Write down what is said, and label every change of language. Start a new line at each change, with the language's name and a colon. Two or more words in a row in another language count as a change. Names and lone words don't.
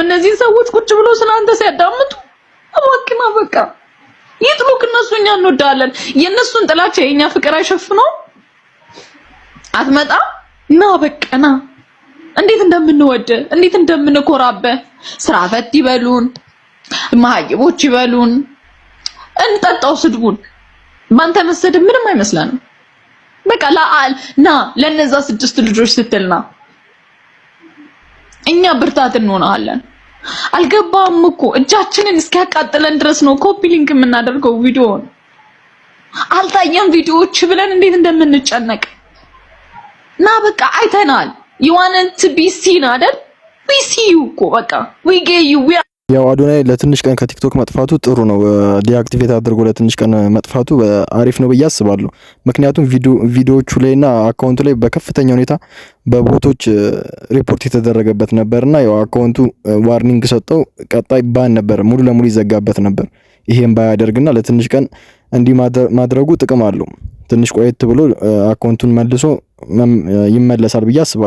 Amharic: እነዚህ ሰዎች ቁጭ ብሎ ስላንተ ሲያዳምጡ አባክና በቃ ይጥሉክ። እነሱ እኛ እንወዳለን። የነሱን ጥላቻ የኛ ፍቅር አይሸፍነው። አትመጣ ና በቃ ና። እንዴት እንደምንወድ እንዴት እንደምንኮራበ ስራ ፈት ይበሉን፣ ማህይቦች ይበሉን፣ እንጠጣው ስድቡን ባንተ መሰደብ ምንም አይመስላንም። በቃ ና ለነዛ 6 ልጆች ስትልና እኛ ብርታት እንሆናለን። አልገባም እኮ እጃችንን እስኪያቃጥለን ድረስ ነው ኮፒ ሊንክ የምናደርገው ቪዲዮውን። አልታየም ቪዲዮዎች ብለን እንዴት እንደምንጨነቅ ና በቃ አይተናል።
English: you want to be seen
Amharic: አይደል?
English: we see you
Amharic: እኮ በቃ
English: we get you
Amharic: ያው አዶናይ ለትንሽ ቀን ከቲክቶክ መጥፋቱ ጥሩ ነው። ዲአክቲቬት አድርጎ ለትንሽ ቀን መጥፋቱ አሪፍ ነው ብዬ አስባለሁ። ምክንያቱም ቪዲዮዎቹ ላይና አካውንቱ ላይ በከፍተኛ ሁኔታ በቦቶች ሪፖርት የተደረገበት ነበርና ያው አካውንቱ ዋርኒንግ ሰጠው፣ ቀጣይ ባን ነበር፣ ሙሉ ለሙሉ ይዘጋበት ነበር። ይሄን ባያደርግና ለትንሽ ቀን እንዲህ ማድረጉ ጥቅም አለው። ትንሽ ቆየት ብሎ አካውንቱን መልሶ ይመለሳል ብዬ አስባለሁ።